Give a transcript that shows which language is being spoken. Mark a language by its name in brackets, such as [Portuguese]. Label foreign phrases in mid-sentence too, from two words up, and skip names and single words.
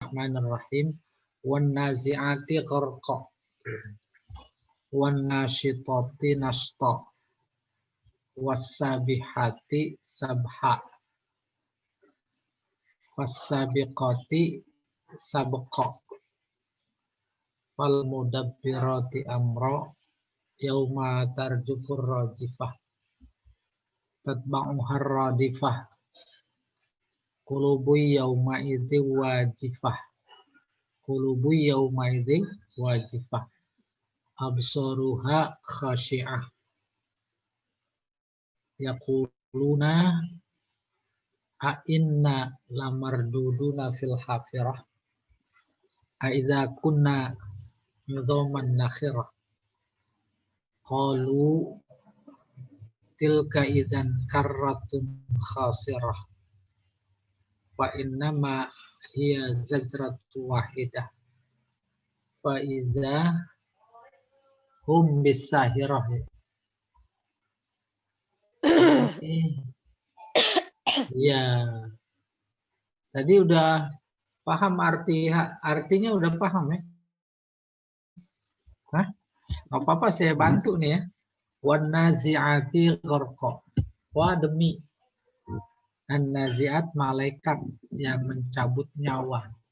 [Arabic] بسم الله الرحمن الرحيم. والنازعات غرقا والناشطات نشطا. والسابحات سبحا. والسابقات سبقا. فالمدبرات أمرا. يوم ترجف الراجفة. تتبعها الرادفة. قلوب يومئذ واجفة. قلوب يومئذ واجفة. أبصارها خاشعة. يقولون أإنا لمردودون في الحافرة. أإذا كنا عظاما نخرة. قالوا تلك إذا كرة خاسرة. فإنما هي زجرة واحدة. فإذا هم بالساهرة. [Indonesian] Ya. Tadi udah paham artinya udah paham ya? Hah? Gak apa-apa saya bantu nih ya. [Arabic] والنازعات غرقا. [Indonesian] Wah demi an-nazi'at malaikat yang mencabut nyawa.